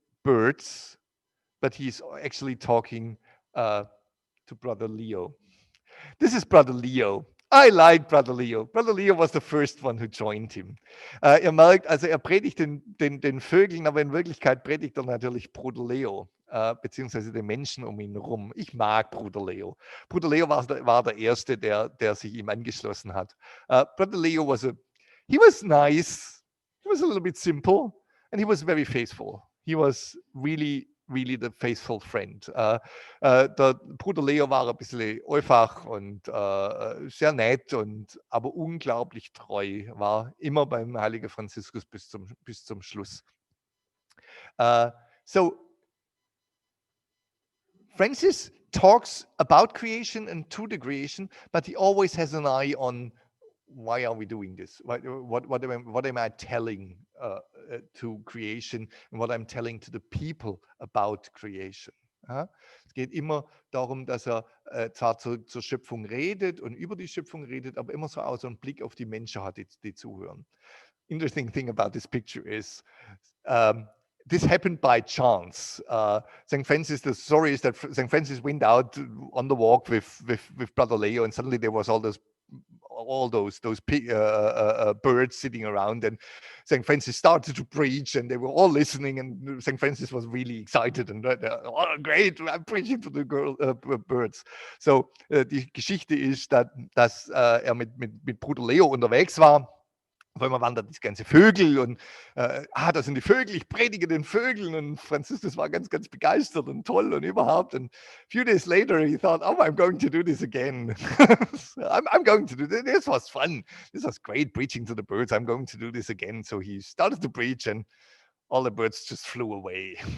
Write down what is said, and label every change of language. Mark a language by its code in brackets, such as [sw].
[en] birds, but he's actually talking to Brother Leo. This is Brother Leo. I like Brother Leo. Brother Leo was the first one who joined him. [de] Ihr merkt, also er predigt den Vögeln, aber in Wirklichkeit predigt er natürlich Bruder Leo, beziehungsweise den Menschen um ihn herum. Ich mag Bruder Leo. Bruder Leo war der Erste, der sich ihm angeschlossen hat. [en] Brother Leo he was nice, he was a little bit simple, and he was very faithful. He was really the faithful friend. [de] Der Bruder Leo war ein bisschen einfach und sehr nett, aber unglaublich treu, war immer beim heiligen Franziskus bis zum Schluss. [en] So Francis talks about creation and to the creation, but he always has an eye on why are we doing this? What am I telling to creation and what I'm telling to the people about creation? [de] Es geht immer darum, dass er zwar zur Schöpfung redet und über die Schöpfung redet, aber immer so aus so einen Blick auf die Menschen hat, die zuhören. [en] Interesting thing about this picture is this happened by chance. St. Francis, the story is that St. Francis went out on the walk with Brother Leo, and suddenly there was all those birds sitting around, and St. Francis started to preach, and they were all listening, and St. Francis was really excited, and oh, great, I'm preaching to the birds. [de] So die Geschichte ist, dass er mit Bruder Leo unterwegs war. Auf einmal waren da die ganze Vögel und das sind die Vögel, ich predige den Vögeln, und Franziskus war ganz begeistert und toll und überhaupt. [en] And a few days later he thought, oh, I'm going to do this again. I'm going to do this. This was fun. This was great preaching to the birds. I'm going to do this again. So he started to preach and all the birds just flew away.